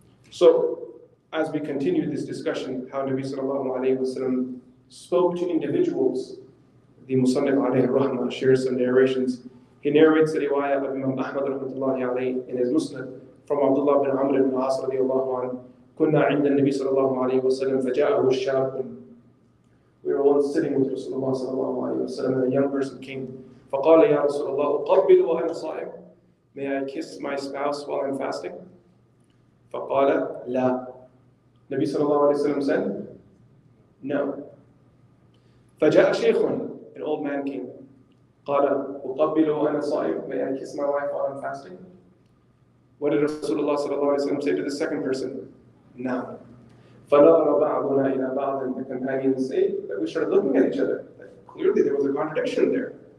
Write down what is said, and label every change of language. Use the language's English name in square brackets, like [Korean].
[English] So, as we continue this discussion, how Nabi sallallahu alayhi wa sallam spoke to individuals, the Musannif alayhi rahmah shares some narrations. He narrates the riwayah of Imam Ahmad rahmatullahi alayhi in his Musnad from Abdullah bin Amr ibn As radiyallahu anhu. [Arabic] كنا عند النبي صلى الله عليه وسلم فجاءه الشاب. [English] We were once sitting with Rasulullah صلى الله عليه وسلم and a young person came. [Arabic] فقال يا رسول الله أقبل وأنا صائم. [English] May I kiss my spouse while I'm fasting? [Arabic] فقال لا. [English] Nabi صلى الله عليه وسلم said, no. [Arabic] فجاء شيخ, [English] an old man came. [Arabic] قال أقبل وأنا صائم. [English] May I kiss my wife while I'm fasting? What did Rasulullah صلى الله عليه وسلم say to the second person? No. [Arabic] فَنَظَرَ بَعْضُنَا إِلَى بَعْضٍ. [English] And the companions say that we started looking at each other. Like, clearly there was a contradiction there.